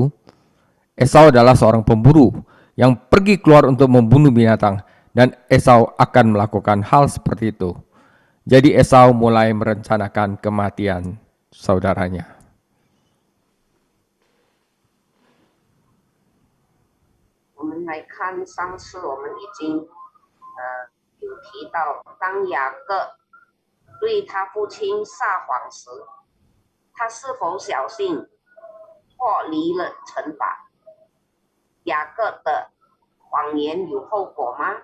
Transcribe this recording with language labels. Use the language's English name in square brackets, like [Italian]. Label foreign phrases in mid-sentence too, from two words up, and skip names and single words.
[Indonesian] Esau adalah seorang pemburu yang pergi keluar untuk membunuh binatang, dan Esau akan melakukan hal seperti itu. Jadi Esau mulai merencanakan kematian saudaranya. [Chinese] Kita 上次我们已经有提到，当雅各对他父亲撒谎时，他是否小心脱离了惩罚？雅各的谎言有后果吗？